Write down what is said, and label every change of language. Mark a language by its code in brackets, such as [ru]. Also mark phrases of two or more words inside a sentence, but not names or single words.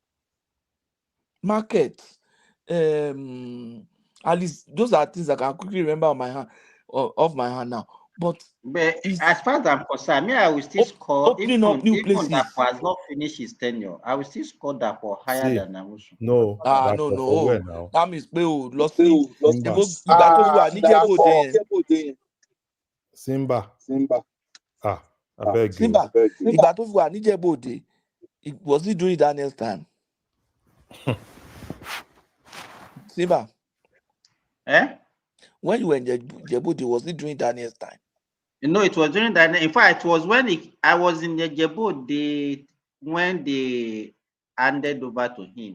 [en] At least those are things I can quickly remember on my hand, off my hand now. But as far as I'm concerned, I will still score opening up new places. That has not finished his tenure. I will still score that for higher than Amosun. No. [yo] No. [en] That means [yo] pé o lọ sí [en] Simba. I beg you. [yo] Simba. Ìgbà tó fi wà níjẹ̀bú-Òde, [en] was it during Daniel's time? Simba. When you were in Djibouti, was it during Daniel's time? No, it was during Daniel. In fact, it was when I was in Djibouti when they handed over to him.